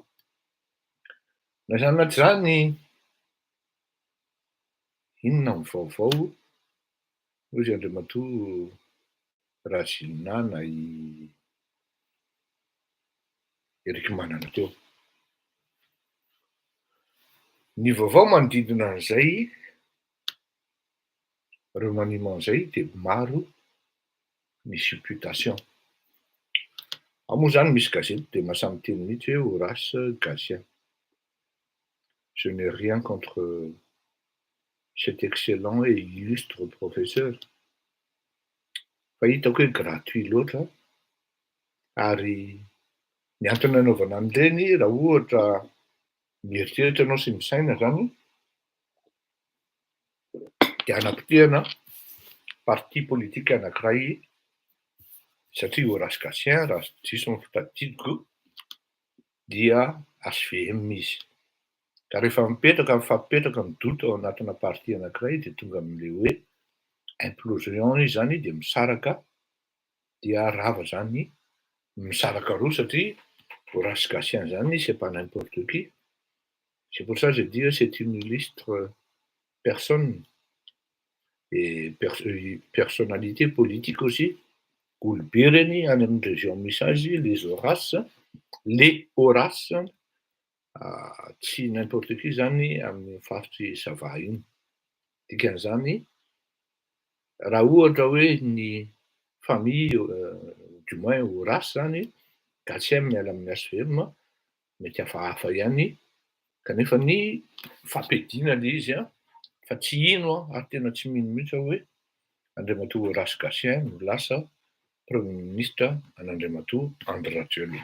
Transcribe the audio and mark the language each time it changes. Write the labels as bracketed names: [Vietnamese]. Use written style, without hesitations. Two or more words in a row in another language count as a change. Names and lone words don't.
[Malagasy] Na zany na tsy zany inona ny vaovao ozy Andriamatoa Rajoelina na i Eric Manana teo. Ny vaovao manodidina an'izay remaniement zay de maro ny supputation. Ao moa zany misy gazety de mahasamy teny mihitsy hoe Horace Gatien. [French] Je n'ai rien contre cet excellent et illustre professeur. [Malagasy] Fa hitako hoe gratuit loatra ary ny antony anaovana an'ireny raha ohatra mieritreritra anao sy misaina zany de anapotehana [French] parti politique [Malagasy] anankiray satria Horace Gatien raha diso ny fitadidiko dia HVM izy. Ka rehefa mifampipetraka midoto ao anatina parti anankiray de tonga amin'le hoe implosion izy zany de misaraka dia rava zany misaraka roa satria Horace Gatien zany [French] c'est pas n'importe qui. [Malagasy] C'est pour ça que je dis c'est une illustre personne et personnalité politique aussi. Olobe reny any amin'ny région misy azy les Horace tsy [French] n'importe qui [Malagasy] zany amin'ny faritry Sava iny. Dikan'izany raha ohatra hoe ny famille [French] du moins [Malagasy] Horace zany Gatien miala amin'ny HVM mety hafahafa ihany kanefa ny fampidina le izy fa tsy ino ary tena tsy mino mihitsy aho hoe Andriamatoa Horace Gatien no lasa [French] premier ministre [Malagasy] an'Andriamatoa Andry Rajoelina.